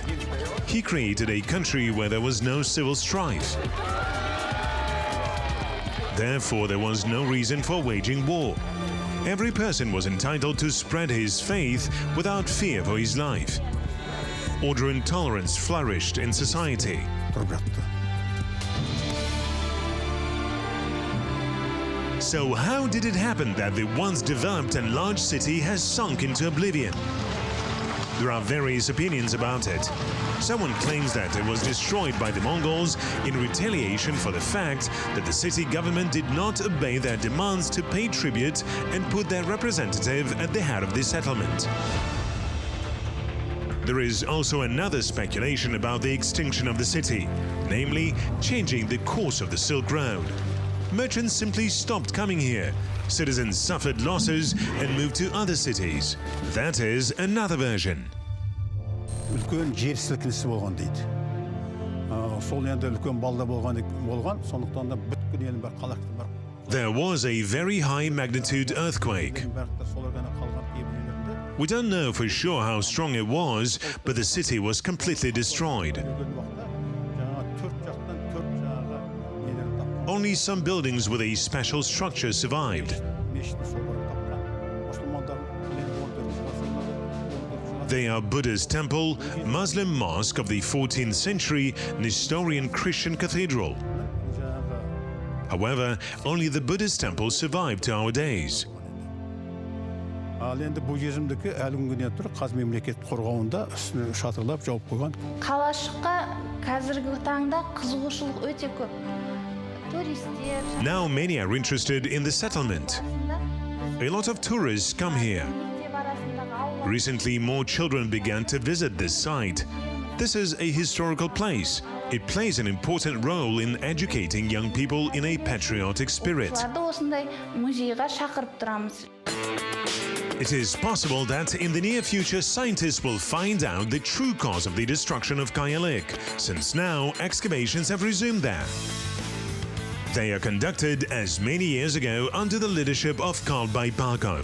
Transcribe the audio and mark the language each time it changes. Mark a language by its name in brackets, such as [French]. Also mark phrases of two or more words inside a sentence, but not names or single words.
[English] He created a country where there was no civil strife. Therefore, there was no reason for waging war. Every person was entitled to spread his faith without fear for his life. Order and tolerance flourished in society. [Kazakh] тұрып жатты. [English] So how did it happen that the once developed and large city has sunk into oblivion? There are various opinions about it. Someone claims that it was destroyed by the Mongols in retaliation for the fact that the city government did not obey their demands to pay tribute and put their representative at the head of the settlement. There is also another speculation about the extinction of the city, namely changing the course of the Silk Road. Merchants simply stopped coming here. Citizens suffered losses and moved to other cities. That is another version. [Kazakh] Үлкен жер сілкінісі болған дейді. Сол енді үлкен балда болған, сондықтан да бүткіл елдің бәрі қалақтың бәрі. [English] There was a very high magnitude earthquake. [Kazakh] Солар ғана қалған кейбір жерлерінде. [English] We don't know for sure how strong it was, but the city was completely destroyed. [Kazakh] Өлген уақытта жаңағы төрт жақтан төрт жаңағы нелерін тапқан. [English] Only some buildings with a special structure survived. [Kazakh] Мешіттің соборын тапқан. Мұсылмандардың енді 14 ғасырдағы [English] They are Buddha's temple, Muslim mosque of the 14th century, Nestorian Christian cathedral. However, only the Buddhist temple survived to our days. [Kazakh] Ал енді буддизмдікі әлі күнге дейін тұр. Қазір мемлекет қорғауында үстіне шатырлап жауып қойған. Қалашыққа қазіргі таңда қызығушылық өте көп. Туристер. [English] Now many are interested in the settlement. A lot of tourists come here. Recently, more children began to visit this site. This is a historical place. It plays an important role in educating young people in a patriotic spirit. [Kazakh] Осындай музейға шақырып тұрамыз. [English] It is possible that in the near future scientists will find out the true cause of the destruction of Kayalik, since now excavations have resumed there. They are conducted as many years ago under the leadership of Karl Baipakov.